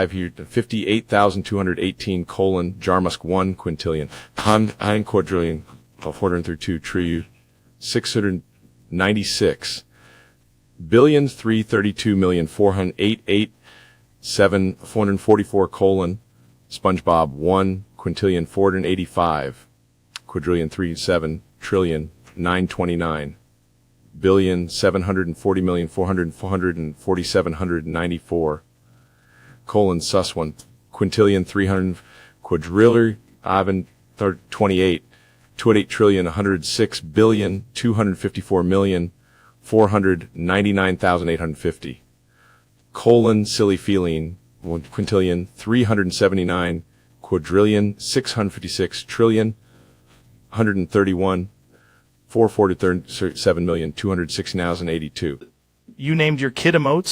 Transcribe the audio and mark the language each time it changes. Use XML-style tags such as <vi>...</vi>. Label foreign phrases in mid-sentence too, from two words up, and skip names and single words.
<en>58,218 Jarmusk 1 quintillion ein quadrillion 432 trillion 696 billion 332 million 488 7 444 SpongeBob 1 quintillion 485 quadrillion 37 trillion 929 billion 740 million 447,794 sus 1 quintillion 300 quadrillion 28 28 trillion 106 billion 254 million 499,850 silly feeling 1 quintillion 379 quadrillion 656 trillion 131 447,260,082. You named your kid Emotes?</en>